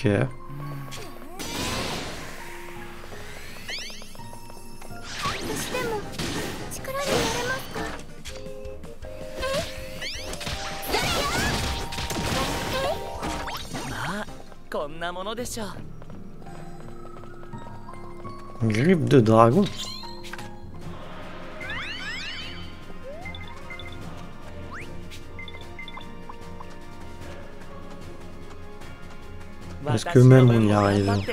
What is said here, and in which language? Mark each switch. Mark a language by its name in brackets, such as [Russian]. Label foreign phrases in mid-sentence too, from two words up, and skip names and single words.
[Japanese] どうしても力になれますか？まあこんなものでしょう。 [French] Grippe de dragon. Est-ce que même on y arrive?